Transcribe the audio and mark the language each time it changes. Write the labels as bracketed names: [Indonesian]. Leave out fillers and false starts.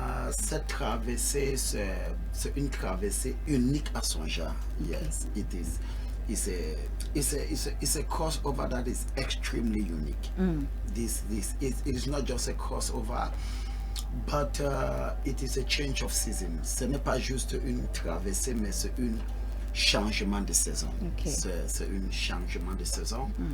[French] Cette traversée, c'est une traversée unique à son genre. [English] Yes, it is. It's a crossover that is extremely unique. It is not just a crossover, but it is a change of season. [French] Ce n'est pas juste une traversée, mais c'est un changement de saison. [English] Okay. [French] C'est un changement de saison.